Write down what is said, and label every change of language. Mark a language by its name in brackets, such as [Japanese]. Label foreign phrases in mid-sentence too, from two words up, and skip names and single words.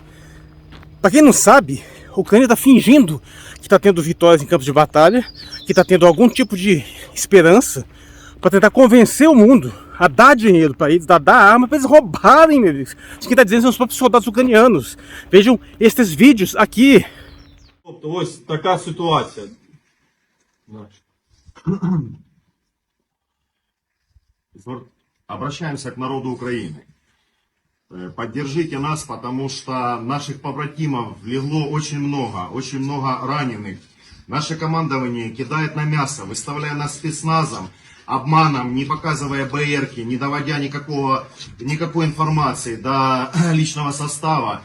[Portuguese] Para quem não sabe, a Ucrânia está fingindo que está tendo vitórias em campos de batalha, que está tendo algum tipo de esperança para tentar convencer o mundo a dar dinheiro para eles, a dar arma para eles roubarem, meu Deus. Isso que está dizendo são os próprios soldados ucranianos. Vejam estes vídeos aqui. [Ukrainian] Ось така ситуація. [Russian] Обращаемся к народу Украины. Поддержите нас, потому что наших побратимов легло очень много раненых. Наше командование кидает на мясо, выставляя нас спецназом, обманом, не показывая БРки, не доводя никакой информации до личного состава.